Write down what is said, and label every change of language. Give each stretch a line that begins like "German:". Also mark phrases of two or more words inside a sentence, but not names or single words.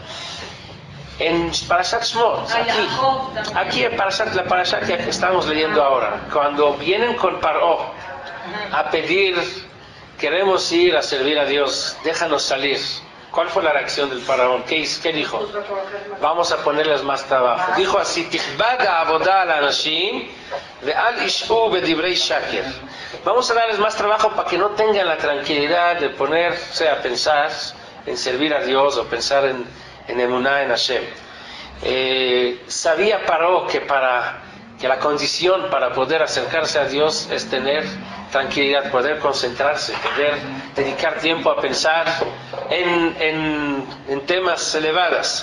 Spanish: En Parashat Shmot, aquí en la Parashat que estamos leyendo ahora, cuando vienen con Paró a pedir, queremos ir a servir a Dios, déjanos salir. ¿Cuál fue la reacción del faraón? ¿Qué dijo? Vamos a ponerles más trabajo. Dijo así:
Hebrew: "תכבד עבודה על אנשים ואל ישעו בדברי שקר".
Spanish: Vamos a darles más trabajo para que no tengan la tranquilidad de ponerse a pensar en servir a Dios o pensar en emuná en Hashem. Sabía Paró que la condición para poder acercarse a Dios es tener tranquilidad, poder concentrarse, poder dedicar tiempo a pensar en temas elevados.